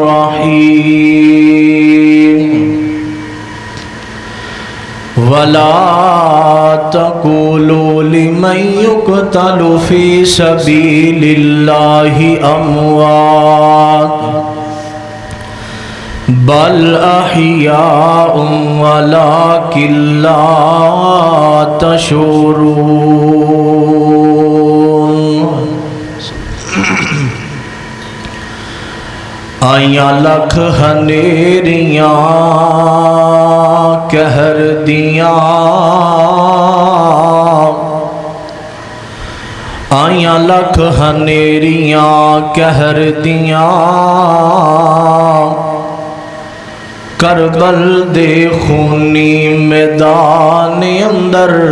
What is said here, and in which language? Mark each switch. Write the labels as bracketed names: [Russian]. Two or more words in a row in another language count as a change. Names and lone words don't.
[Arabic] الرحیم ولا تقولوا لمن يقتل في سبيل الله أموات بل أحياء ولكن لا [Punjabi] تشعرون آیاں لکھ ہنیریاں کہر دیاں آیاں لکھ ہنیریاں کہر دیاں کربل دے خونی میدان اندر